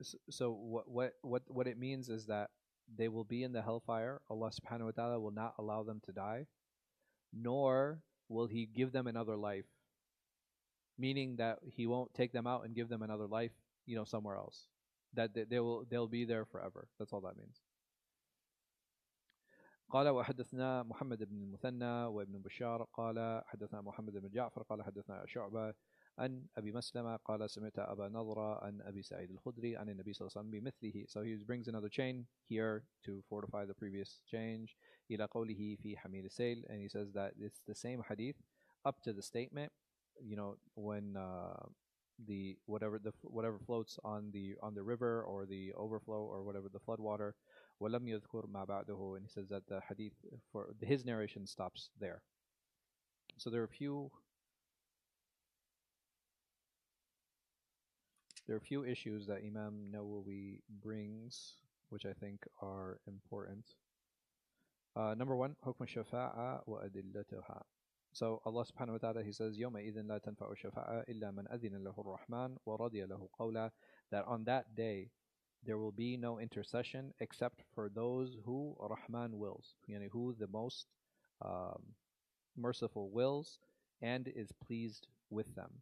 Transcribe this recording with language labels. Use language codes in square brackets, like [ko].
[en] So what it means is that they will be in the hellfire. Allah subhanahu wa ta'ala will not allow them to die, nor will He give them another life. Meaning that He won't take them out and give them another life, somewhere else. That they'll be there forever. That's all that means. [ar] قال وحدثنا محمد بن المثنى وابن بشار قال حدثنا محمد بن جعفر قال حدثنا شعبة عن أبي مسلمة قال سمعت أبا نضرة عن أبي سعيد الخدري عن النبي صلى الله عليه وسلم بمثله. [en] So he brings another chain here to fortify the previous change. [ar] إلى قوله في حميل السيل, [en] and he says that it's the same hadith up to the statement, when the whatever floats on the river or the overflow or whatever the flood water. [ar] وَلَمْ يَذْكُرْ مَا بَعْدَهُ, [en] and he says that the hadith for his narration stops there. So there are a few issues that Imam Nawawi brings, which I think are important. Number one, [ar] حكم الشفاعة وأدلتها. [en] So Allah subhanahu wa ta'ala, He says, [ar] يَوْمَئِذٍ لَا تَنْفَعُ الشَّفَاعَةُ إِلَّا مَنْ أَذِنَ لَهُ الرَّحْمَنُ وَرَضِيَ لَهُ قَوْلًا, [en] that on that day there will be no intercession except for those who Rahman wills, who the most merciful wills and is pleased with them.